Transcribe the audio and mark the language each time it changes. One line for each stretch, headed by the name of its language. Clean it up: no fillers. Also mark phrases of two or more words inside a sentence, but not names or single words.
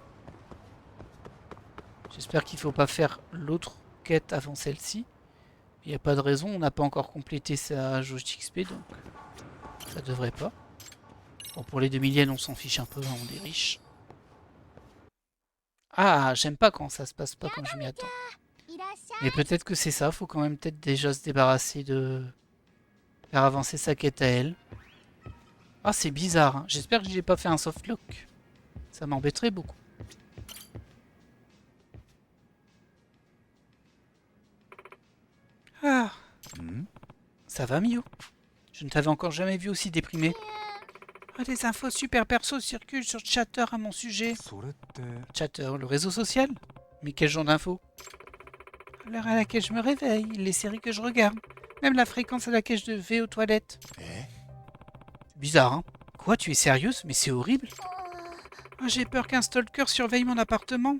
French: J'espère qu'il ne faut pas faire l'autre quête avant celle-ci. Il n'y a pas de raison, on n'a pas encore complété sa jauge d'XP, donc ça devrait pas. Bon, pour les 2 millions, on s'en fiche un peu, hein, on est riche. Ah, j'aime pas quand ça se passe pas comme je m'y attends.
Japanese: いらっしゃい。
French: Mais peut-être que c'est ça, faut quand même peut-être déjà se débarrasser de... faire avancer sa quête à elle. Ah, c'est bizarre, hein. J'espère que j'ai pas fait un softlock. Ça m'embêterait beaucoup. Ah, ん ça va, Miu? Je ne t'avais encore jamais vu aussi déprimé. Ah, des infos super perso circulent sur Chatter à mon sujet.
Japanese: それって
French: Chatter, le réseau social? Mais quel genre d'infos? L'heure à laquelle je me réveille, les séries que je regarde, même la fréquence à laquelle je vais aux toilettes. え Bizarre, hein? Quoi, tu es sérieuse? Mais c'est horrible. う Ah, j'ai peur qu'un stalker surveille mon appartement.